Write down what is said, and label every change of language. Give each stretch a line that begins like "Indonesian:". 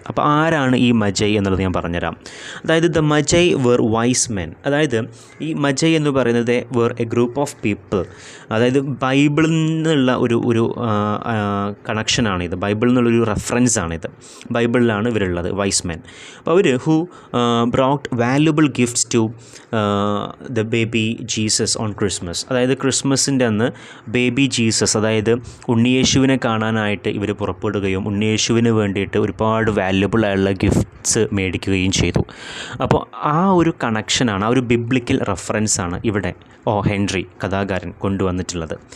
Malayalam: അപ്പോൾ ആരാണ് ഈ മജയ് എന്നുള്ളത് ഞാൻ പറഞ്ഞുതരാം. അതായത്
English: The Magi were wise men.
Malayalam: അതായത് ഈ മജയ് എന്ന് പറയുന്നത്
English: Were a group of people.
Malayalam: അതായത് ബൈബിളിൽ നിന്നുള്ള ഒരു കണക്ഷനാണിത്, ബൈബിളിൽ നിന്നുള്ളൊരു റെഫറൻസാണിത്. ബൈബിളിലാണ് ഇവരുള്ളത്, വൈസ് മെൻ. അപ്പോൾ അവർ
English: Who brought valuable gifts to the baby Jesus on Christmas.
Malayalam: അതായത് ക്രിസ്മസിൻ്റെ അന്ന് ബേബി ജീസസ്, അതായത് ഉണ്ണിയേശുവിനെ കാണാനായിട്ട് ഇവർ പുറപ്പെടുകയും ഉണ്ണിയേശുവിന് വേണ്ടിയിട്ട് ഒരുപാട് വാല്യുബിൾ ആയുള്ള ഗിഫ്റ്റ്സ് മേടിക്കുകയും ചെയ്തു. അപ്പോൾ ആ ഒരു കണക്ഷനാണ്, ആ ഒരു ബിബ്ലിക്കൽ റെഫറൻസാണ് ഇവിടെ ഹെൻറി കഥാകാരൻ കൊണ്ടുവന്നിട്ടുള്ളത്.